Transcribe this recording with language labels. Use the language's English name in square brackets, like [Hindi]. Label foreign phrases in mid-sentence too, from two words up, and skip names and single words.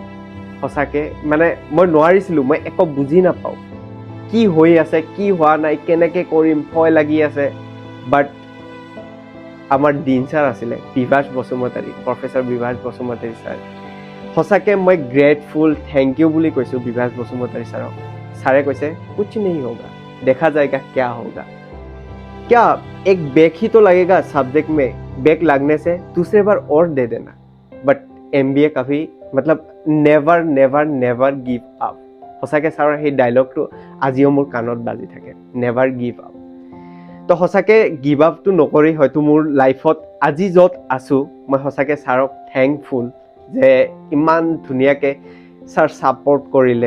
[Assamese] সঁচাকৈ মানে মই নোৱাৰিছিলোঁ, মই একো বুজি নাপাওঁ কি হৈ আছে কি হোৱা নাই, কেনেকৈ কৰিম, ভয় লাগি আছে। বাট আমাৰ ডিন ছাৰ আছিলে বিভাস বসুমতাৰী, প্ৰফেচৰ বিভাস বসুমতাৰী ছাৰ। সঁচাকৈ মই গ্ৰেটফুল, [English] thank you [Assamese] বুলি কৈছোঁ বিভাস বসুমতাৰী ছাৰক। ছাৰে কৈছে [Hindi] কুছ नहीं होगा, देखा जाएगा क्या होगा, क्या एक बैक ही तो लगेगा सब्जेक्ट में, बैक लगने से दूसरे बार और दे देना, बट MBA कभी मतलब [English] never never never give up. [Assamese] সঁচাকৈ ছাৰৰ সেই ডাইলগটো আজিও মোৰ কাণত বাজি থাকে, [English] never give up. [Assamese] তো সঁচাকৈ গিভ আপটো নকৰি হয়তো মোৰ লাইফত আজি য'ত আছোঁ, মই সঁচাকৈ ছাৰক থেংকফুল যে ইমান ধুনীয়াকৈ ছাৰ ছাপৰ্ট কৰিলে।